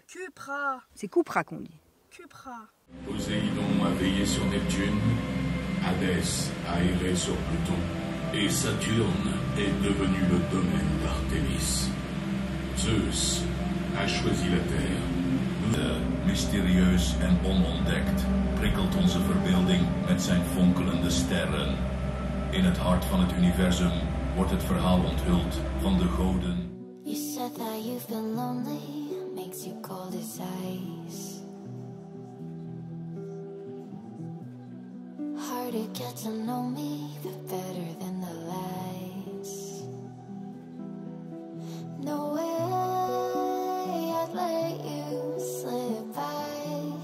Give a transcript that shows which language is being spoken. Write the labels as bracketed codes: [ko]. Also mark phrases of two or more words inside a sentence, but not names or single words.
[fr] Cupra. C'est Cupra qu'on dit. Cupra. Poséidon a veillé sur Neptune, Hadès a erré sur Pluton, et Saturne est devenu le domaine d'Artémis. Zeus a choisi la Terre. [nl] Mysterieus en onontdekt prikkelt onze verbeelding met zijn fonkelende sterren. In het hart van het universum wordt het verhaal onthuld van de goden. [en] You said that you've been lonely, makes you cold as ice. Hard to get to know me, but better than the lights. No way I'd let you slip by.